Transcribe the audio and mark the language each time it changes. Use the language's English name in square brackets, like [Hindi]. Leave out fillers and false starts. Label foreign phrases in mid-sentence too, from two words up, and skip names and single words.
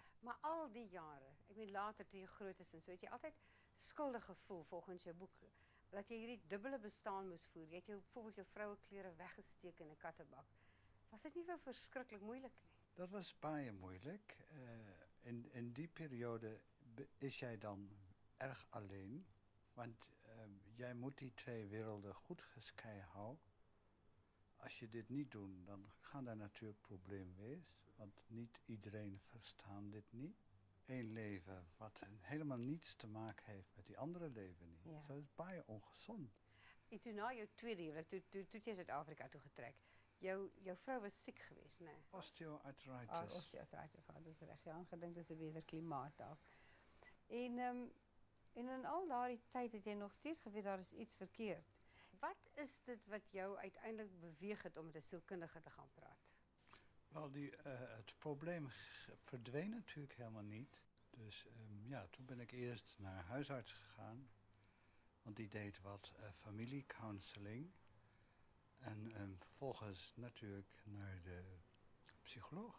[Afrikaans] Maar al die jare, ek meen later toe jy groot is en so, het jy altyd skuldig gevoel volgens jou boek dat jy hierdie dubbele bestaan moes voer. Jy het jou byvoorbeeld jou vroueklere weggesteek in 'n kattebak. Was dit nie wel verskriklik moeilik nie? [Dutch] Dat was baie moeilijk. In die periode is jij dan erg alleen. Want jij moet die 2 werelden goed gescheiden houden. Als je dit niet doet, dan gaan daar natuurlijk problemen wezen. Want niet iedereen verstaat dit niet. Eén leven wat helemaal niets te maken heeft met die andere leven niet. Ja. Dat is baie ongezond. [Afrikaans] En toe na jou tweede huwelik, toe jy Suid-Afrika toe getrek, jou vrou was siek geweest, né? Osteoartritis. Osteoartritis gehad, dis reg. Ja, gedink dis 'n beter klimaat dalk. En in al daardie tyd het jy nog steeds geweet daar is iets verkeerd. Wat is dit wat jou uiteindelik beweeg het om met 'n sielkundige te gaan praat? [Dutch] Wel, het probleem verdween natuurlijk helemaal niet. Dus ja, toen ben ik eerst naar huisarts gegaan. Want die deed wat familiecounseling. En vervolgens natuurlijk naar de psycholoog.